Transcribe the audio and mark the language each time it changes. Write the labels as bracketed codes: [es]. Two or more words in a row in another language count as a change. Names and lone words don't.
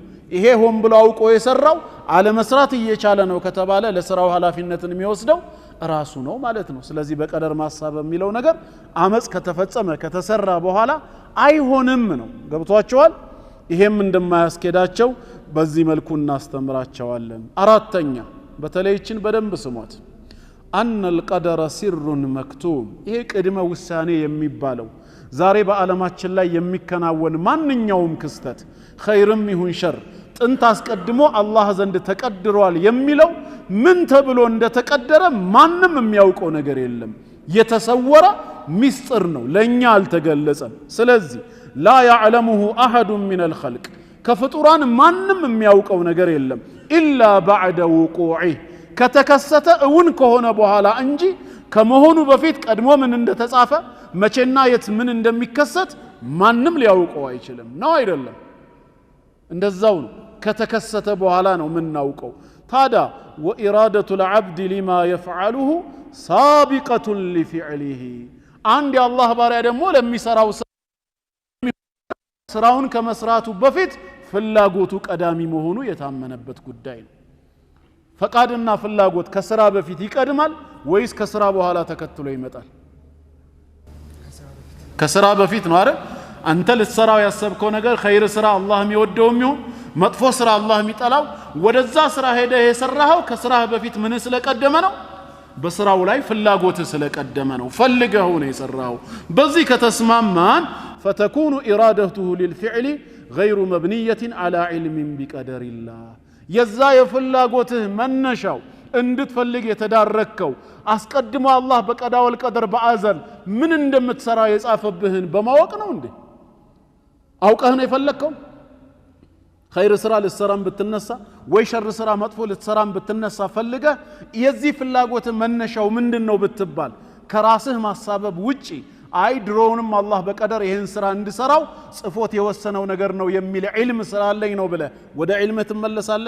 [am] ይሄ ሆን ብሎ አውቆ የሰራው አለ መስራት እየቻለ ነው ከተባለ ለስራው ኃላፊነትን የሚወስደው ራሱ ነው ማለት ነው። ስለዚህ በቀደር ማሳበብ የሚለው ነገር አመጽ ከተፈጸመ ከተሰራ በኋላ አይሆንም ነው። ገብቷቸዋል? ይሄም እንደማያስኬዳቸው በዚህ መልኩ እናስተምራቸዋለን። አራተኛ በተለይችን በደንብ ስሞት [ar] أن القدر سر مكتوم [am] ይሄ ቅድመ ውሳኔ የሚባለው ዛሬ በዓለማችን ላይ የሚከናወን ማንኛውም ክስተት ኸይርም ይሁን ሸር ጥንት አስቀድሞ አላህ ዘንድ ተቀድሯል የሚለው ምን ተብሎ እንደተቀደረ ማንም የሚያውቀው ነገር የለም። የተሰወረ ሚስጥር ነው፣ ለኛ አልተገለጸም። ስለዚህ [ar] لا يعلمه أحد من الخلق [am] كفطران مانم የሚያውቀው ነገር የለም [ar] إلا بعد وقوعه [am] ከተከሰተ እውን ከሆነ በኋላ እንጂ ከመሆኑ በፊት ቀድሞ ምን እንደተጻፈ መቼና የት ምን እንደሚከሰት ማንም ሊያውቀው አይችልም ነው አይደለም? እንደዛው ነው። ከተከሰተ በኋላ ነው ምናውቀው። ታዲያ [ar] وإرادة العبد لما يفعله سابقة لفعله [am] አንድ የአላህ ባሪያ ደግሞ ለሚሰራው ስራውን ከመስራቱ በፊት ፍላጎቱ ቀዳሚ መሆኑ የታመነበት ጉዳይ ነው። ፈቃድና ፍላጎት ከስራ በፊት ይቀድማል ወይስ ከስራ በኋላ ተከትሎ ይመጣል? ከስራ በፊት ነው አይደል? አንተ ልትሰራው ያሰብከው ነገር ኸይር ስራ አላህ የሚወደው የሚሆን መጥፎ ስራ አላህ የሚጠላው ወደዛ ስራ ሄደህ የሰራኸው ከስራህ በፊት ምን ስለቀደመ ነው? በስራው ላይ ፍላጎት ስለቀደመ ነው። ፈልገው ነው የሰራው። በዚህ ከተስማማን [ar] فتكون إرادته للفعل غير مبنية على علم بقدر الله [am] የዛ የፍላጎትህ መነሻው እንድትፈልግ የተዳረከው አስቀድሞ አላህ [ar] بالقضاء والقدر [am] በአዘል ምን እንደምትሰራ የጻፈብህን በማወቅ ነው እንዴ? አውቀህ ነው የፈለከው? ኸይር ስራ ልትሰራም ብትነሳ ወይ ሸር ስራ መጥፎ ልትሰራም ብትነሳ ፈልገህ የዚህ ፍላጎት መነሻው ምንድነው ብትባል ከራስህ ማሳበብ ውጪ አይ ድሮውንም አላህ በቀደር ይሄን ስራ እንድሰራው ጽፎት የወሰነው ነገር ነው የሚል ዒልም ስላለኝ ነው ብለህ ወደ ዒልም ትመለሳለህ?